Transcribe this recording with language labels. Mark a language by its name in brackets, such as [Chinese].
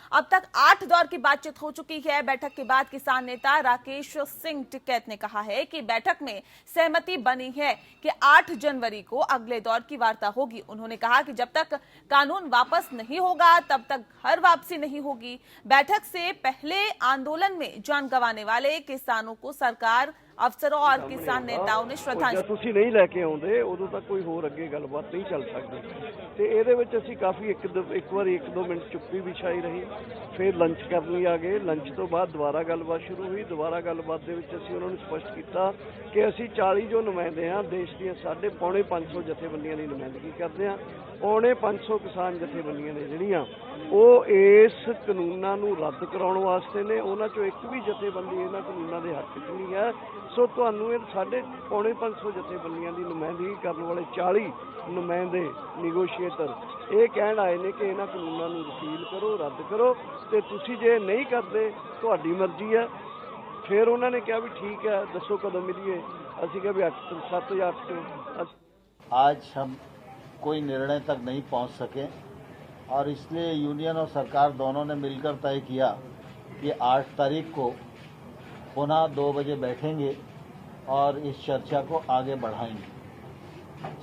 [Hindi] अब तक 8 दौर की बातचीत हो चुकी है। बैठक के बाद किसान नेता राकेश सिंह टिकैत ने कहा है कि बैठक में सहमति बनी है कि 8 जनवरी को अगले दौर की वार्ता होगी। उन्होंने कहा कि जब तक कानून वापस नहीं होगा तब तक घर वापसी नहीं होगी। बैठक से पहले आंदोलन में जान गंवाने वाले किसानों को सरकार, अफसरों और किसान नेताओं ने श्रद्धांजलि। [Punjabi] ਤੁਸੀਂ ਨਹੀਂ ਲੈ ਕੇ ਆਉਂਦੇ ਉਦੋਂ ਤੱਕ ਕੋਈ ਹੋਰ ਅੱਗੇ ਗੱਲਬਾਤ ਨਹੀਂ ਚੱਲ ਸਕਦੀ, ਤੇ ਇਹਦੇ ਵਿੱਚ ਅਸੀਂ ਕਾਫੀ ਇੱਕ ਵਾਰੀ 1-2 ਮਿੰਟ ਚੁੱਪੀ ਵੀ ਛਾਈ ਰਹੀ, ਫਿਰ ਲੰਚ ਕਰਨ ਲਈ ਆ ਗਏ। ਲੰਚ ਤੋਂ ਬਾਅਦ ਦੁਬਾਰਾ ਗੱਲਬਾਤ ਸ਼ੁਰੂ ਹੋਈ। ਦੁਬਾਰਾ ਗੱਲਬਾਤ ਦੇ ਵਿੱਚ ਅਸੀਂ ਉਹਨਾਂ ਨੂੰ ਸਪਸ਼ਟ ਕੀਤਾ ਕਿ ਅਸੀਂ 40 ਜੋ ਨੁਮਾਇੰਦੇ ਹਾਂ ਦੇਸ਼ ਦੀਆਂ 550 ਜਥੇਬੰਦੀਆਂ ਦੀ ਨੁਮਾਇੰਦਗੀ ਕਰਦੇ ਹਾਂ। 550 ਕਿਸਾਨ ਜਥੇਬੰਦੀਆਂ ਨੇ ਜਿਹੜੀਆਂ ਉਹ ਇਸ ਕਾਨੂੰਨਾਂ ਨੂੰ ਰੱਦ ਕਰਾਉਣ ਵਾਸਤੇ ਨੇ। ਉਹਨਾਂ ਚੋਂ ਇੱਕ ਵੀ ਜਥੇਬੰਦੀ ਇਹਨਾਂ ਕਾਨੂੰਨਾਂ ਦੇ ਹੱਕ 'ਚ ਨਹੀਂ ਹੈ। ਸੋ ਤੁਹਾਨੂੰ ਇਹ 450 ਜਥੇਬੰਦੀਆਂ ਦੀ ਨੁਮਾਇੰਦਗੀ ਕਰਨ ਵਾਲੇ 40 ਨੁਮਾਇੰਦੇ ਨੈਗੋਸ਼ੀਏਟਰ ਇਹ ਕਹਿਣ ਆਏ ਨੇ ਕਿ ਇਹਨਾਂ ਕਾਨੂੰਨਾਂ ਨੂੰ ਰਿਪੀਲ ਕਰੋ, ਰੱਦ ਕਰੋ, ਤੇ ਤੁਸੀਂ ਜੇ ਨਹੀਂ ਕਰਦੇ ਤੁਹਾਡੀ ਮਰਜ਼ੀ ਹੈ। ਫਿਰ ਉਹਨਾਂ ਨੇ ਕਿਹਾ ਵੀ ਠੀਕ है, दसो कदों मिलिए। ਅਸੀਂ ਕਿਹਾ भी 7 या 8 [Hindi] आज हम कोई निर्णय तक नहीं पहुंच सके और इसलिए यूनियन और सरकार दोनों ने मिलकर तय किया कि 8 तारीख को पुनः 2 बजे बैठेंगे और इस चर्चा को आगे बढ़ाएंगे।